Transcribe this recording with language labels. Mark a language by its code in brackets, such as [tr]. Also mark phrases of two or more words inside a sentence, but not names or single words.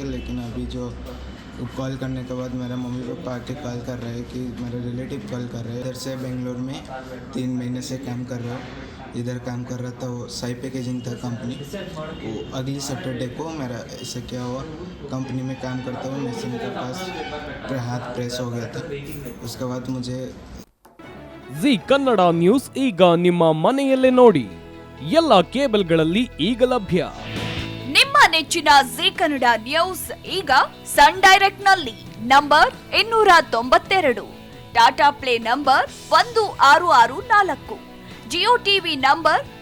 [hi] लेकिन अभी जो कॉल करने के बाद मेरा मम्मी पापा आके कॉल कर रहे हैं कि मेरे रिलेटिव कॉल कर रहे हैं. इधर से बेंगलोर में 3 महीने से काम कर रहा हूँ. इधर काम कर रहा था, वो साई पैकेजिंग था कंपनी. वो अगली सैटरडे को मेरा ऐसा क्या हुआ, कंपनी में काम करता हुआ मशीन के पास हाथ प्रेस हो गया था. उसके बाद मुझे [kn] ಜಿ ಕನ್ನಡ ನ್ಯೂಸ್ ಈಗ ನಿಮ್ಮ ಮನೆಯಲ್ಲೇ ನೋಡಿ. ಎಲ್ಲ ಕೇಬಲ್ಗಳಲ್ಲಿ ಈಗ ಲಭ್ಯ. ನಿಮ್ಮ ನೆಚ್ಚಿನ ಜಿ ಕನ್ನಡ ನ್ಯೂಸ್ ಈಗ ಸನ್ ಡೈರೆಕ್ಟ್ ನಲ್ಲಿ ನಂಬರ್ 292, ಟಾಟಾ ಪ್ಲೇ ನಂಬರ್ 1664, ಜಿಯೋ ಟಿವಿ ನಂಬರ್